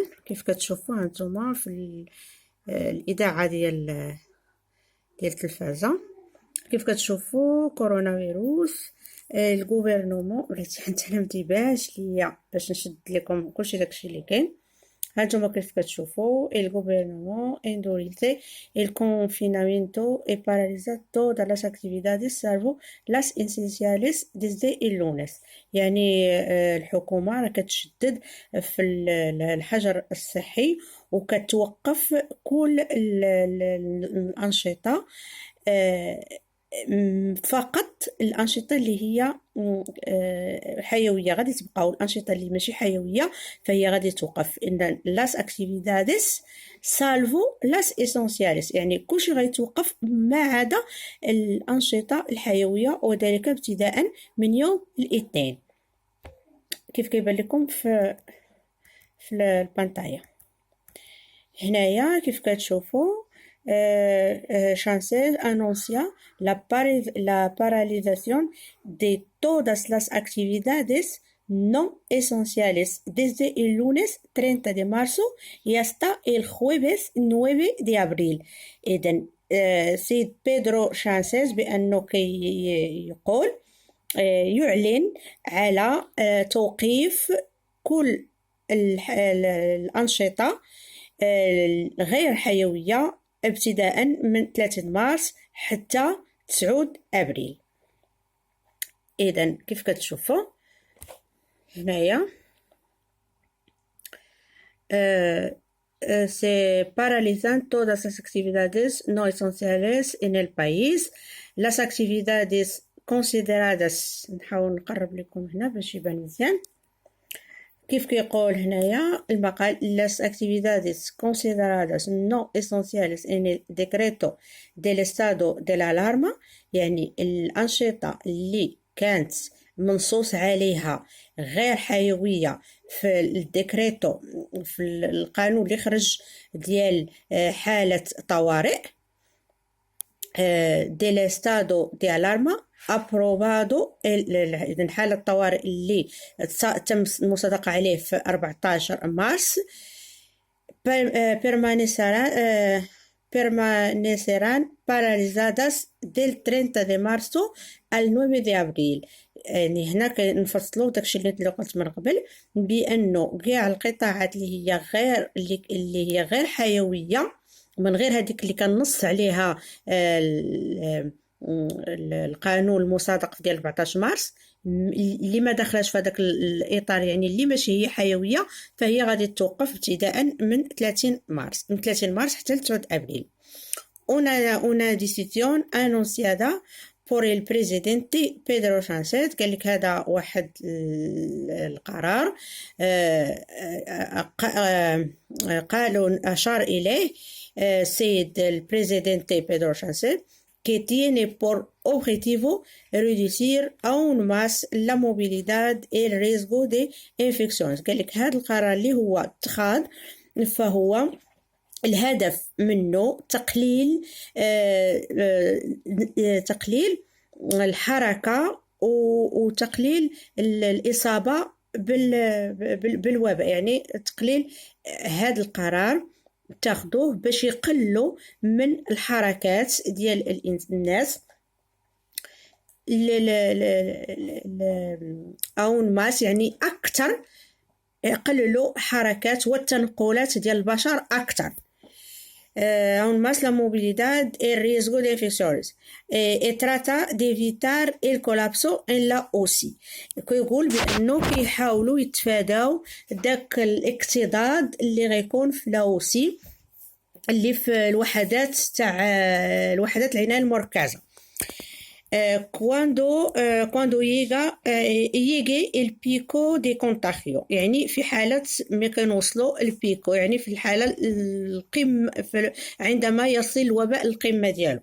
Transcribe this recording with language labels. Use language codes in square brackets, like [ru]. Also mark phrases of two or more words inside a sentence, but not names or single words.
[ar] كيف كتشوفوا هانتوما في الاذاعه ديال التلفازه، كيف كتشوفوا كورونا فيروس. الغوفرنمون بلاتي حتى انا مديباش ليا باش نشد لكم كلشي داكشي اللي كاين. هانتوما كيف كتشوفوا الغوفرنمون [es] endurecer el confinamiento e paralizar todas las actividades salvo las esenciales desde el lunes. [ar] يعني الحكومة راه كتشدد في الحجر الصحي وكتوقف كل الأنشطة، فقط الأنشطة اللي هي حيوية غادي تبقاو، الأنشطة اللي ماشي حيوية فهي غادي توقف. [es] en las actividades salvo las esenciales, [ar] يعني كلشي غيتوقف ما عدا الأنشطة الحيوية، وذلك ابتداء من يوم الاثنين كيف كيبان لكم في البانطايا هنايا. كيف كتشوفوا [es] Sánchez anuncia la paralización de todas las actividades no esenciales desde el lunes 30 de marzo y hasta el jueves 9 de abril. [ar] إذن سيد بيدرو سانشيز بأنه يقول يعلن على توقيف كل الأنشطة غير حيوية ابتداء من 3 مارس حتى 9 أبريل. إذن كيف كتشوفوا هنايا [es] se paralizan todas las actividades no esenciales en el país. Las actividades consideradas، [ar] نحاول نقرب لكم هنا باش يبان مزيان. كيف كيقول هنايا المقال [es] las actividades consideradas no esenciales en el decreto del estado de la alarma، [ar] يعني الأنشطة اللي كانت منصوص عليها غير حيوية في الديكريتو، في القانون اللي خرج ديال حالة طوارئ [es] del estado de alarma aprobado. [ar] إذن حالة الطوارئ اللي تم المصادقة عليه في 14 مارس [es] permanecerán paralizadas del 30 de marzo al 9 de abril. [ar] يعني هنا كنفصلوا داكشي اللي قلت من قبل بأنه كاع القطاعات اللي هي غير حيوية من غير هذيك اللي كنص عليها القانون المصادق ديال 14 مارس اللي ما دخلش في هذاك الاطار، يعني اللي ماشي هي حيويه فهي غادي توقف ابتداء من 30 مارس حتى ل 9 ابريل. [es] una decisión anunciada por el presidente Pedro Sánchez. [ar] قال لك هذا واحد القرار قالوا أشار إليه السيد البريزيدنتي بيدرو سانشيز [es] que tiene por objetivo reducir aún más la movilidad y el riesgo de infecciones. [ar] قال لك هذا القرار اللي هو اتخاذ فهو الهدف منه تقليل الحركة وتقليل الإصابة بالوباء. يعني تقليل هذا القرار تاخدوه باش يقلوا من الحركات ديال الناس [es] en más, [ar] يعني اكثر يقللوا حركات والتنقلات ديال البشر اكثر. [es] aún más la movilidad y el riesgo de infecciones y trata de evitar el colapso en la UCI. [ar] كيقول بأنه كيحاولوا يتفاداو داك الاكتظاظ اللي غيكون في لاوسي اللي في الوحدات تاع العناية المركزة. يجي [es] el pico de contagio, [ar] يعني في حالة ما كنوصلوا البيكو، يعني في الحالة القمة، عندما يصل الوباء القمة ديالو.